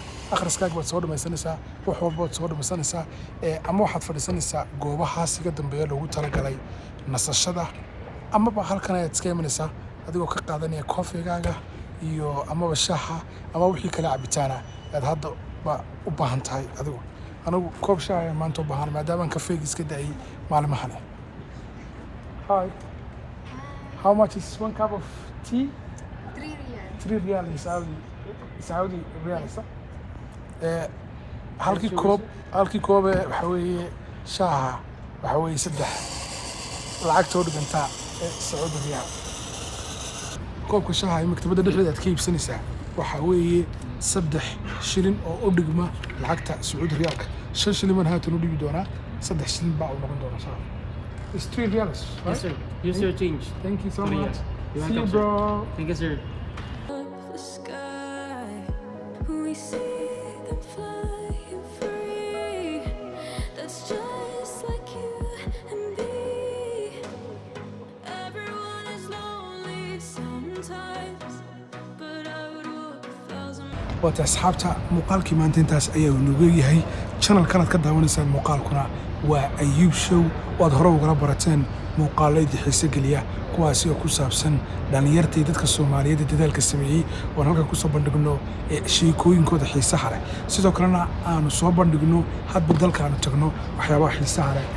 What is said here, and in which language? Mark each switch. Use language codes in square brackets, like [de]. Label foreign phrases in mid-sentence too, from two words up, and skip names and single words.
[so] akhriskaaga baad soo dhamaysanaysaa wax walba waad soo dhamaysanaysaa ama waxaad fadhiisanaysaa goobahaas iga dambeeya loogu talagalay nasashada amaba halkan ayaad iska imanaysaa adigoo ka qaadanaya koofigaaga iyo amaba shaaha ama wixii kale cabitaana aad hadda ba u baahan tahay adigu anigu koob shaah ayaan maanta u baahan maadaama kafeega iska da'ay maalmahan Hi. [en] How much is 1 cup of tea? 3 riyal in Saudi riyals. [so] halkii koob waxa weeye shaaha waxa weeye 3 lacagtoo dhigantaa Saudi riyal. koobka shaaha ay maktabadda dhexdeeda aad ka iibsanaysaa waxa weeye 3 shilin oo u dhigma lacagta Saudi riyalka 5 shilin man haatan u dhigi doonaa 3 shilin baa u noqon doona shaaha. [en] It's 3 riyals, right? Yes, sir. Here's your change. Thank you so Korea. much. You're See you, welcome, bro. sir. Thank you, sir. The sky, we see them flying free. That's just like you and me. Everyone is lonely sometimes, but I would walk 1,000 [so] waata asxaabta muuqaalkii maanta intaas ayaa nooga yahay channelkanaad ka daawanaysaan muuqaalkuna waa Ayuub Show waad hore ugala barateen muuqaalaydii xiise geliya kuwaasi oo ku saabsan dhalinyartii dadka Soomaaliyeed ee dadaalka sameeyey oo halkan ku soo bandhigno sheekooyinkooda xiisaha leh sidoo kalena aanu soo bandhigno hadba dalka aanu tagno waxyaabaha xiisaha leh ee